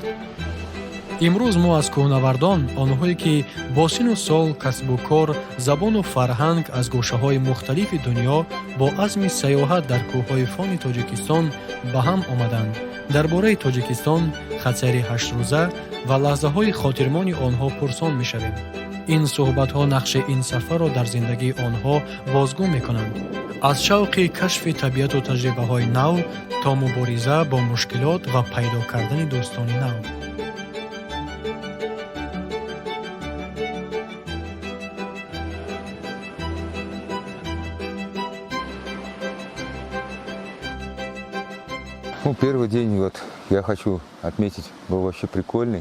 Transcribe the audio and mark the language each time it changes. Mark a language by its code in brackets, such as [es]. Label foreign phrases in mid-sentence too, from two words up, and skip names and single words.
[tg] имрӯз мо аз кӯҳнавардон, онҳое ки бо сину сол, касбу кор, забону фарҳанг аз гӯшаҳои мухталифи дунё бо азми саёҳат дар кӯҳҳои Фони Тоҷикистон ба ҳам омаданд, дар бораи Тоҷикистон, хатсайри 8рӯза ва лаҳзаҳои хотирмони онҳо пурсон мешавем. ин суҳбатҳо нақши ин сафарро дар зиндагии онҳо бозгӯ мекунанд. аз шавқи кашфи табиату таҷрибаҳои нав то мубориза бо мушкилот ва пайдо кардани дӯстони нав. [ru] Ну, первый день, вот, я хочу отметить, был вообще прикольный.